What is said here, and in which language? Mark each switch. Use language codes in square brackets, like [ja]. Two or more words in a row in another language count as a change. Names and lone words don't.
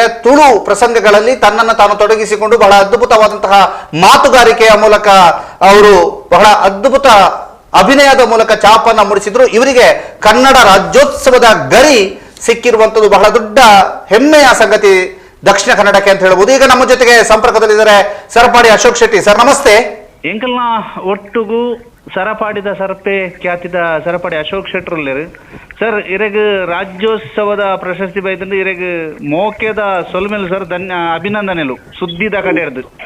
[kn] ತುಳು ಪ್ರಸಂಗಗಳಲ್ಲಿ ತನ್ನನ್ನು ತಾನು ತೊಡಗಿಸಿಕೊಂಡು ಬಹಳ ಅದ್ಭುತವಾದಂತಹ ಮಾತುಗಾರಿಕೆಯ ಮೂಲಕ ಅವರು ಬಹಳ ಅದ್ಭುತ ಅಭಿನಯದ ಮೂಲಕ ಚಾಪನ್ನ ಮೂಡಿಸಿದ್ರು. ಇವರಿಗೆ ಕನ್ನಡ ರಾಜ್ಯೋತ್ಸವದ ಗರಿ ಸಿಕ್ಕಿರುವಂತದ್ದು ಬಹಳ ದೊಡ್ಡ ಹೆಮ್ಮೆಯ ಸಂಗತಿ ದಕ್ಷಿಣ ಕನ್ನಡಕ್ಕೆ ಅಂತ ಹೇಳ್ಬೋದು. ಈಗ ನಮ್ಮ ಜೊತೆಗೆ ಸಂಪರ್ಕದಲ್ಲಿದ್ದಾರೆ ಸರಪಾಡಿ ಅಶೋಕ್ ಶೆಟ್ಟಿ. ಸರ್ ನಮಸ್ತೆ. [tcy] ಎಂಕಲ್ನ ಒಟ್ಟಿಗೂ ಸರಪಾಡಿದ ಸರ್ಪೆ ಖ್ಯಾತಿದ ಸರಪಾಡಿ ಅಶೋಕ್ ಶೆಟ್ರಲ್ಲರು ಸರ್. ಇರಗ ರಾಜ್ಯೋತ್ಸವದ ಪ್ರಶಸ್ತಿ ಬೈದಂದು ಇರಗ ಮೋಕೆದ ಸೊಲ್ಮೆಲ್ ಸರ್ ಅಭಿನಂದನೆಲು ಸುದ್ದಿದ ಕಡೆ ಹಿಡಿದು